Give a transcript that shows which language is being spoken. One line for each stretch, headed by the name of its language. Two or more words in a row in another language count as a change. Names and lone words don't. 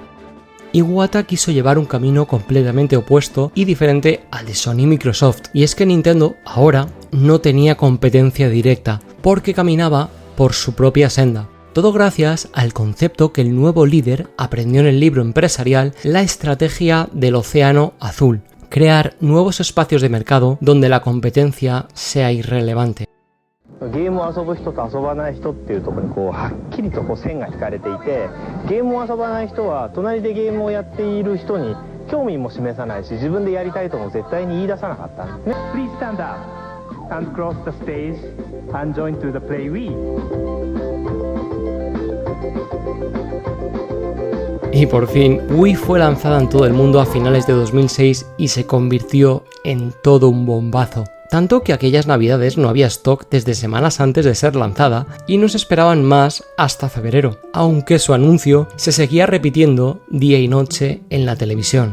Spanish: Iwata quiso llevar un camino completamente opuesto y diferente al de Sony y Microsoft, y es que Nintendo ahora no tenía competencia directa, porque caminaba por su propia senda. Todo gracias al concepto que el nuevo líder aprendió en el libro empresarial La estrategia del océano azul: crear nuevos espacios de mercado donde la competencia sea irrelevante.
Japanese: ゲームを遊ぶ人と遊ばない人っていうところにはっきりと線が引かれていて、ゲームを遊ばない人は隣でゲームをやっている人に興味も示さないし、自分でやりたいとも絶対に言い出さなかったんですね。
English: Please stand up and cross the stage and join to the play Wii.
Spanish: Y por fin, Wii fue lanzada en todo el mundo a finales de 2006 y se convirtió en todo un bombazo. Tanto que aquellas navidades no había stock desde semanas antes de ser lanzada y no se esperaban más hasta febrero, aunque su anuncio se seguía repitiendo día y noche en la televisión.